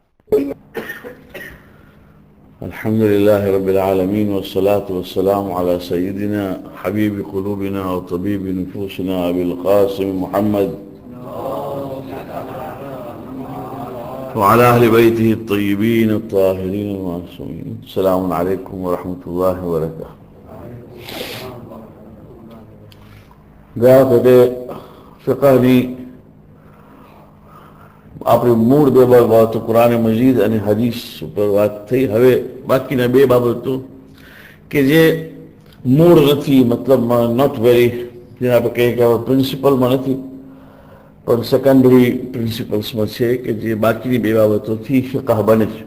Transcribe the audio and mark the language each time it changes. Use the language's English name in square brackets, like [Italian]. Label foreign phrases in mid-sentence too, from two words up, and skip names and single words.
[Arabic] الحمد لله رب العالمين والصلاة والسلام على سيدنا حبيب قلوبنا وطبيب نفوسنا أبي القاسم محمد وعلى أهل بيته الطيبين الطاهرين المعصومين. السلام عليكم ورحمة الله وبركاته. [Gujarati] فقهني આપણી મૂળ બે બાબતો કુરાન મજીદ અને હદીસ ઉપર વાત થઈ. હવે બાકીના બે બાબતો કે જે મૂળ નથી, મતલબમાં [English] not very, [Gujarati] જેને આપણે કહીએ કે પ્રિન્સિપલમાં નથી પણ [English] secondary principles [Gujarati] છે, કે જે બાકીની બે બાબતોથી ફિકહ બને છે.